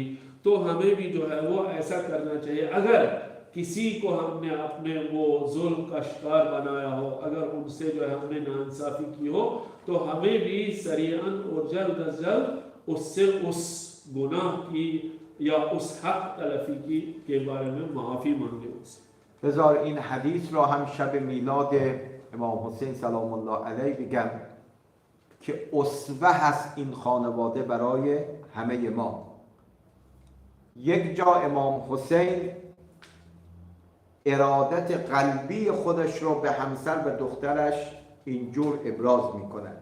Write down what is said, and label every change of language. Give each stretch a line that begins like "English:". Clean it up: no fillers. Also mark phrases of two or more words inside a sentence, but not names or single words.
Hindi: तो हमें भी जो है वो ऐसा करना चाहिए. अगर किसी को हमने अपने वो जुल्म का शिकार बनाया हो अगर उनसे जो है हमने नाइंसाफ़ी की हो तो हमें भी सरीअन और जल्द अज जल्द उससे उस गुनाह की या उस हक तलफी की के बारे में माफ़ी मांगे उससे.
Persian: بذار این حدیث را هم شب میلاد امام حسین
Arabic: سلام الله علیه
Persian: بگم که اسوه هست این خانواده برای همه ما. یک جا امام حسین ارادت قلبی خودش را به همسر و دخترش اینجور ابراز می کند.